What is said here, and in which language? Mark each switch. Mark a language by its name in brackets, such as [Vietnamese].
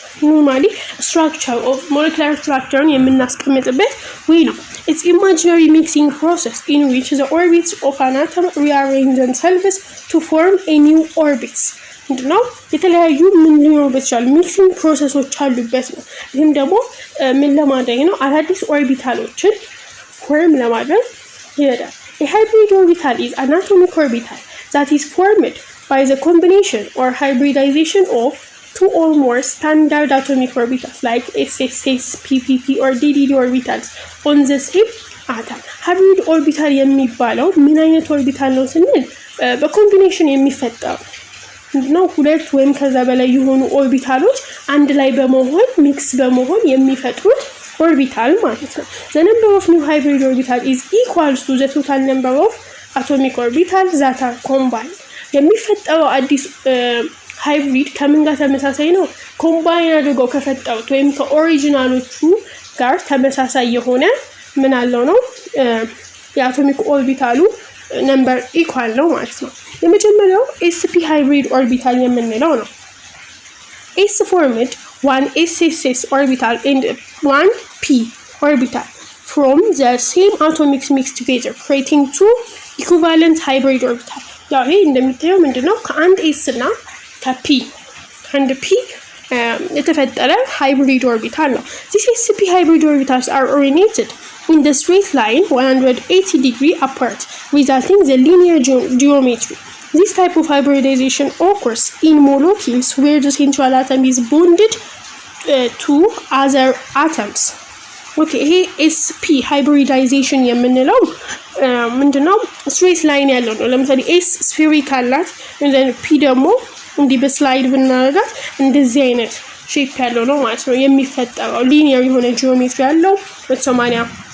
[English] normally structure of molecular structure [Amharic] የምናስቀምጥበት ወይ ነው [English] it's imaginary mixing process in which the orbits of an atom rearrange themselves to form a new orbits [Amharic] ነው የተለያዩ ምን ሊኖርበት ይችላል ሚክሲንግ ፕሮሰሶች አሉበት ነው ይሄም ደግሞ ምን ለማድረግ ነው አዳዲስ ኦርቢታሎችን ፎርም ለማድረግ ይረዳል [English] A hybrid orbital is an atomic orbital that is formed by the combination or hybridization of two or more standard atomic orbitals like SSS, PPP or DDD orbitals on the same atom. [Amharic] hybrid orbital የሚባለው ምን አይነት ኦርቢታል ነው ስንል በኮምቢኔሽን የሚፈጠር ነው። ሁለት ወይም ከዛ በላይ የሆኑ ኦርቢታሎች አንድ ላይ በመሆን ሚክስ በመሆን የሚፈጥሩት orbital ማለት ነው። [English] The number of new hybrid orbital is equals to the total number of atomic orbitals that are combined. [Amharic] የሚፈጠረው አዲስ ሃይብሪድ ከምን ጋር ተመሳሳይ ነው? ኮምባይን አድርገው ከፈጠሩት ወይም ከኦሪጂናሎቹ ጋር ተመሳሳይ የሆነ ምን አለው ነው የአቶሚክ ኦርቢታሉ ነምበር ኢኳል ነው ማለት ነው። የመጀመሪያው sp hybrid orbital የምንለው ነው። [English] s formed one SSS orbital and one p orbital from the same atomics mixed together creating two equivalent hybrid orbital. [Amharic] ያው ይሄ እንደምታየው ምንድነው ከአንድ s እና ከp አንድ p የተፈጠረ hybrid orbital ነው። [English] These sp hybrid orbitals are oriented in the straight line 180 degree apart resulting the linear geometry. This type of hybridization occurs in molecules where the central atom is bonded to other atoms. [Amharic] Okay, here sp hybridization የምንለው ምንድነው [English] straight line [Amharic] ያለው ነው። ለምሳሌ s spherical ናት and then p ደግሞ እንዲህ በስላይድ ብናደርጋት እንደዚህ አይነት ሼፕ ያለው ነው ማለት ነው የሚፈጠረው linear የሆነ ጂኦሜትሪ ያለው 80